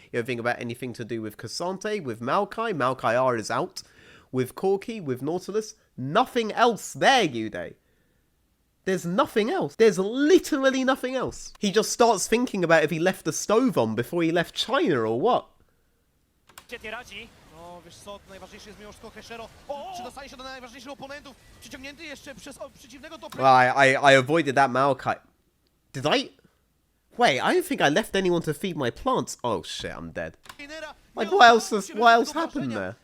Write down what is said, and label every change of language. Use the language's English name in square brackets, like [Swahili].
[English] You don't think about anything to do with Cassante, with Maokai. Maokai R is out. With Corki, with Nautilus. Nothing else there, Yude. There's nothing else. There's literally nothing else. He just starts thinking about if he left the stove on before he left China or what. [Polish] No, wiesz co, najważniejsze jest mimo wszystko Heshero. Czy dostanie się do najważniejszych oponentów? Przyciągnięty jeszcze przez przeciwnego top. [English] Well, I avoided that Maokai. Did I? Wait, I don't think I left anyone to feed my plants. Oh shit, I'm dead. Like, what else happened there?